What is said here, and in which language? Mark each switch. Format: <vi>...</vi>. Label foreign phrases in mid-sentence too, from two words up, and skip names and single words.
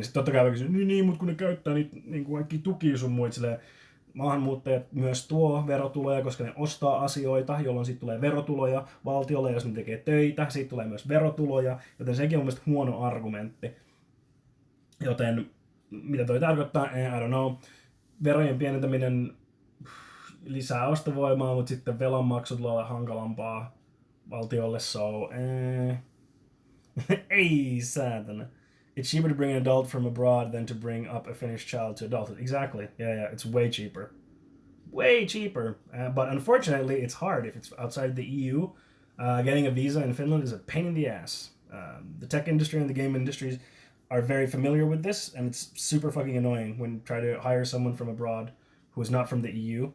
<fi>Sitten totta kai voi kysyä, niin, mutta kun ne käyttää niitä niin kaikki tukia sun muut, silleen, maahanmuuttajat myös tuo verotuloja, koska ne ostaa asioita, jolloin siitä tulee verotuloja valtiolle, jos ne tekee töitä, siitä tulee myös verotuloja, joten sekin on mielestäni huono argumentti. Joten mitä toi tarkoittaa,</fi> <en>I don't know.</en> <fi>Verojen pienentäminen lisää ostovoimaa, mutta sitten velanmaksu tulee olla hankalampaa valtiolle, so ei säätänä.</fi> <en>It's cheaper to bring an adult from abroad than to bring up a Finnish child to adulthood. Exactly. Yeah, it's way cheaper. Way cheaper. But unfortunately, it's hard if it's outside the EU. Getting a visa in Finland is a pain in the ass. The tech industry and the game industries are very familiar with this, and it's super fucking annoying when you try to hire someone from abroad who is not from the EU.</en>